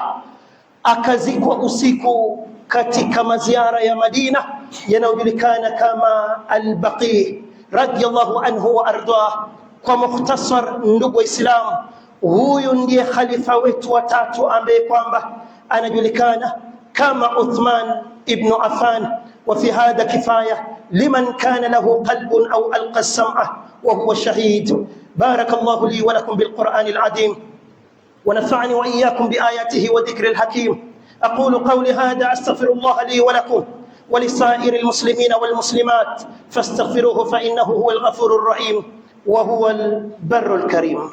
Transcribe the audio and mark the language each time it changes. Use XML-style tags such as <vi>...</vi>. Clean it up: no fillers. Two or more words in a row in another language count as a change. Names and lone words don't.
<sw>Akazikwa usiku katika maziara ya Madina yanayojulikana kama al-Baqi</sw> <ar>رضي الله عنه وأرضاه.</ar> <sw>Kwa mukhtasar, ndugu Waislamu, huyu ndiye khalifa wetu wa 3 ambaye kwamba anajulikana kama Uthman ibn Affan.</sw> <ar>وفي هذا كفاية لمن كان له قلب أو ألقى السمع وهو شهيد. بارك الله لي ولكم بالقرآن العظيم ونفعني وإياكم بآياته وذكر الحكيم. أقول قولي هذا، أستغفر الله لي ولكم ولسائر المسلمين والمسلمات، فاستغفروه فإنه هو الغفور الرحيم وهو البر الكريم.</ar>